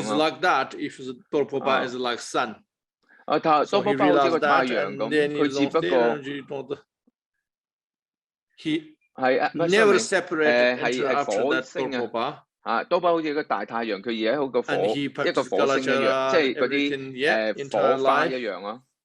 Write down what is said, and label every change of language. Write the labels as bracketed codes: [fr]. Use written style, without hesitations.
[en] He's like that if Prabhupada is like sun. [yue] 多波巴好似個太陽咁，佢只不過 [en] he never separated after that Prabhupada. [yue] 多巴好似個大太陽，佢而家好個一個火星一樣，即係嗰啲火花一樣啊。